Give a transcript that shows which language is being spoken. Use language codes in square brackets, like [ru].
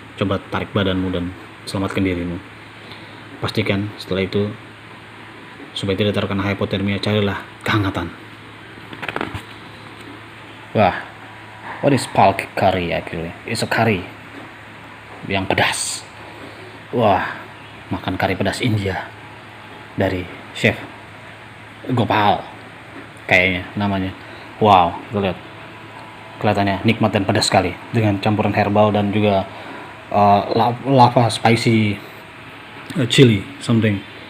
[id] Coba tarik badanmu dan selamatkan dirimu. Pastikan setelah itu, supaya tidak terkena hypothermia, carilah kehangatan. [en] Wah, what is palk curry actually? It's a curry [id] yang pedas. Wah, makan kari pedas India dari chef Gopal kayaknya namanya. Wow, kita lihat, kelihatannya nikmat dan pedas sekali dengan campuran herbal dan juga [en] lava spicy chili something.